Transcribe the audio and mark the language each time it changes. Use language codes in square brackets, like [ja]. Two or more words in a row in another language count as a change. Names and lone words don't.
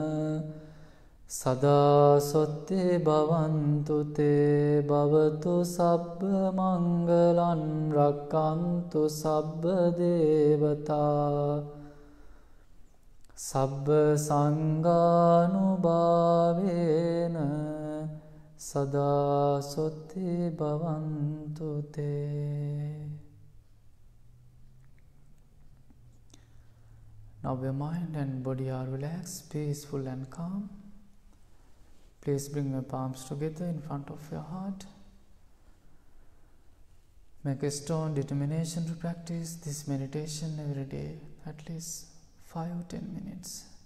[pi] සදා සොත්ති භවන්තුතේ භවතු සබ්බ මංගලං රක්ඛන්තු සබ්බ දේවතා සබ්බ සංඝානුභාවේන සදා සොත්ති භවන්තුතේ. [en] Now your mind and body are relaxed, peaceful and calm. Please bring your palms together in front of your heart. Make a strong determination to practice this meditation every day, at least 5-10 minutes.